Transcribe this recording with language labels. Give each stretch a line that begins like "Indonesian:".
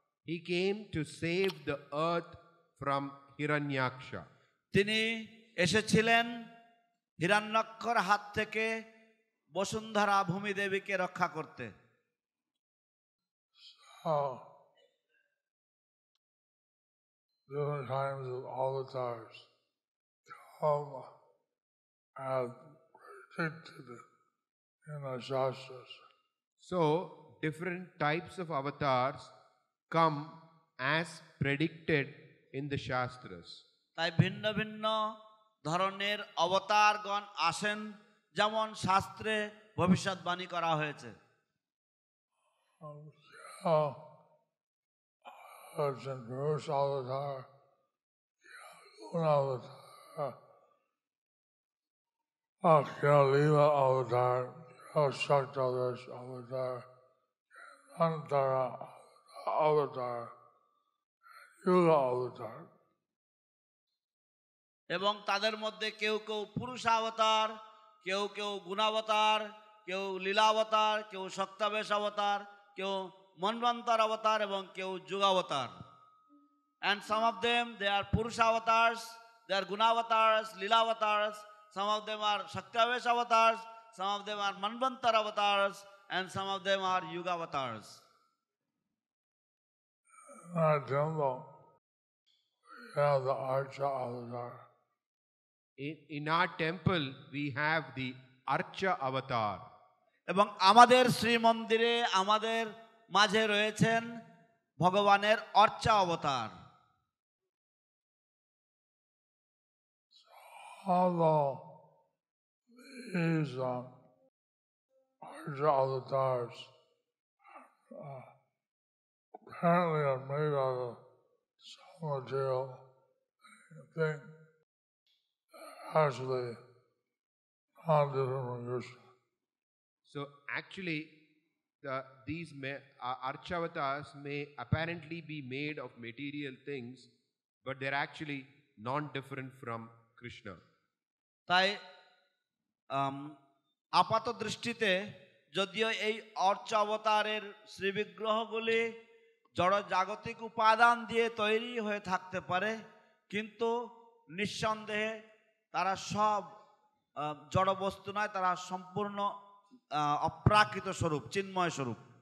English: He came to save the earth from Hiranyaksha.
Bangla: তিনি এসেছিলেন হিরণ্যাক্ষর হাত থেকে বসুন্ধরা ভূমি দেবীকে রক্ষা করতে।
English: Different kinds of avatars come as predicted in the Shastras. So, different types of avatars come as predicted in the Shastras.
Bangla: তাই ভিন্ন ভিন্ন ধরনের অবতারগণ আসেন যেমন শাস্ত্রে ভবিষ্যৎবাণী করা হয়েছে।
English: Purush avatar, Guna avatar, Lila avatar, Shaktavesh avatar, Antara avatar, Yuga avatar.
Bangla: এবং তাদের মধ্যে কেউ কেউ পুরুষাবতার, কেউ কেউ গুণাবতার, কেউ লীলাবতার, কেউ শক্তাবেশ অবতার, কেউ মন্বন্তর অবতার এবং কেউ যুগাবতার।
English: And some of them they are Purusha avatars, they are Gunavatars, Leelavatars, some of them are Shaktavesh avatars, some of them are Manvantar avatars, and some of them are Yuga avatars. In our temple, we have the Archa avatar. In our temple, we have the Archa avatar.
Bangla: এবং আমাদের শ্রীমন্দিরে আমাদের মাঝে রয়েছেন ভগবানের অর্চা অবতার।
English: Although these Archa avatars apparently are made out of some material, I think actually not different from Krishna. So actually, these Archa avatars may apparently be made of material things, but they're actually non-different from Krishna.
Bangla: তাই আপাত দৃষ্টিতে যদিও এই অর্চা অবতারের শ্রীবিগ্রহগুলি জড় জাগতিক উপাদান দিয়ে তৈরি হয়ে থাকতে পারে, কিন্তু নিঃসন্দেহে তারা সব জড় বস্তু নয়, তারা সম্পূর্ণ অপ্রাকৃত স্বরূপ, চিন্ময় স্বরূপ।